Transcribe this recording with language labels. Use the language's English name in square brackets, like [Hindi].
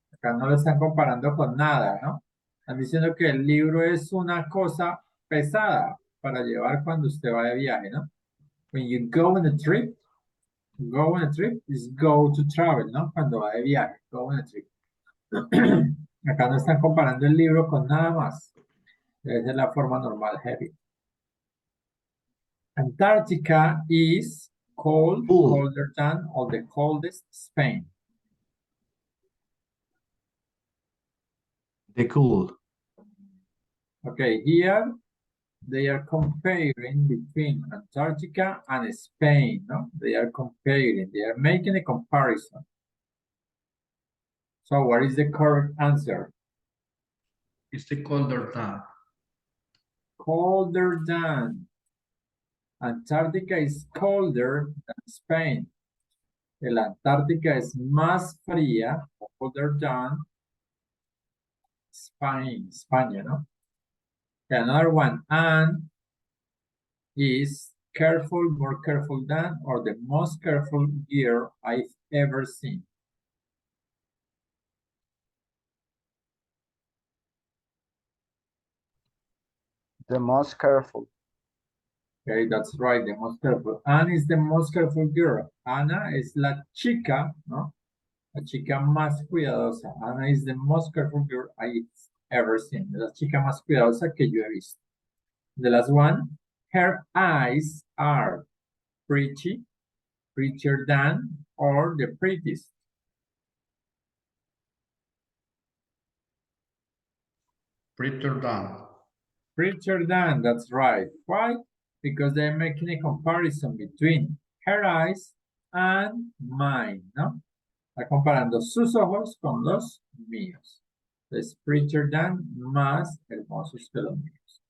[Spanish] Acá no lo están comparando con nada, ¿no? Están diciendo que el libro es una cosa pesada para llevar cuando usted va de viaje, ¿no? [English] When you go on a trip, is go to travel, [Spanish] ¿no? Cuando va de viaje, [English] go on a trip. [Spanish] Acá no están comparando el libro con nada más. Esa es la forma normal, heavy. [English] Antarctica is cold, colder than, or the coldest Spain. The cool. Okay, here they are comparing between Antarctica and Spain, no? They are comparing, they are making a comparison. So what is the correct answer? It's the colder than. Colder than. Antarctica is colder than Spain. [Spanish] El Antártica es más fría, [English] colder than Spain, [Spanish] España, ¿no? [English] Another one, and is careful, more careful than, or the most careful year I've ever seen. The most careful. Okay, that's right, the most careful. Anne is the most careful girl. [Spanish] Ana es la chica, ¿no? La chica más cuidadosa. [English] Ana is the most careful girl I've ever seen. [Spanish] La chica más cuidadosa que yo he visto. [English] The last one, her eyes are pretty, prettier than, or the prettiest. Prettier than. Prettier than, that's right. Why? Because they're making a comparison between her eyes and mine, [Spanish] ¿no? Está comparando sus ojos con los míos. Entonces, [English] prettier than, [Spanish] más hermosos que los míos.